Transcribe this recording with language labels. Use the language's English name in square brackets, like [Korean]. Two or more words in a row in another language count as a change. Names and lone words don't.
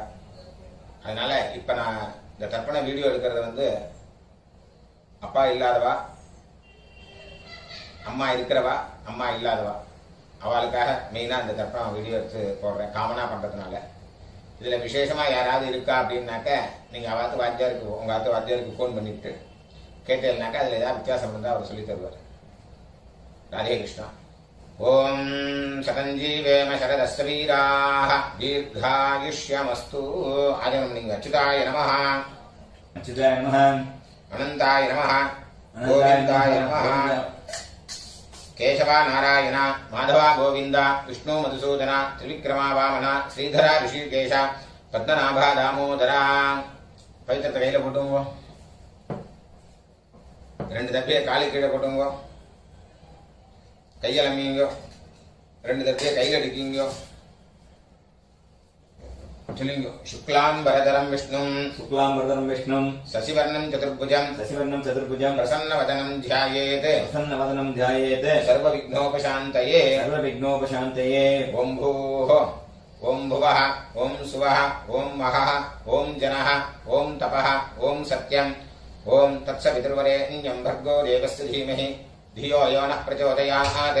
[Tamil] அதனால இப்ப நான் இந்த தர்ப்பண வீடியோ எடுக்கிறது அப்பா இல்லாதவா, அம்மா இருக்கிறவா, அம்மா இல்லாதவா, அவளுக்காக மெயினா இந்த தர்ப்பணம் வீடியோ எடுத்து போடுறேன், காமனா பண்றதுனால. இதுல விசேஷமா யாராவது இருக்கா அப்படின்னாக்க நீங்க அவாத்து வாத்தியாருக்கு, உங்க ஆத்து வாத்தியாருக்கு போன் பண்ணிட்டு கேட்டேன்னாக்கா அதுல ஏதாவது வித்தியாசம் இருந்தா அவர் சொல்லி தருவார். [Sanskrit] राधे कृष्ण। ओम शतंजीवेम शरदस्य वीराः दीर्घायुष्यमस्तु। आजनम अच्युताय नमः, अच्युताय नमः, अनंताय नमः, गोविंदाय नमः। केशवा नारायण माधवा गोविंद विष्णु मधुसूदन त्रिविक्रमा वामन श्रीधरा ऋषिकेश पद्मनाभा दामोदरा। [Tamil] पवित्र கையில போட்டுங்க, ரெண்டு தப்பியை காலு கீழே போட்டுங்க, கையில் அம்மிங்க, ரெண்டு தட்டியை கையில் அடிக்கிங்க. சொல்லுங்க. [Sanskrit] शुक्लांबरधरं विष्णुं शशिवर्णं चतुर्भुजं प्रसन्नवदनं ध्यायेत् सर्वविघ्नोपशान्तये। ओम भूः ओम भुवः ओम सुवः ओम महः ओम जनः ओम तपः ओम सत्यं ओम तत्सवितुर्वरेण्यं भर्गो देवस्य धीमहि धियो यो नः प्रचोदयात्।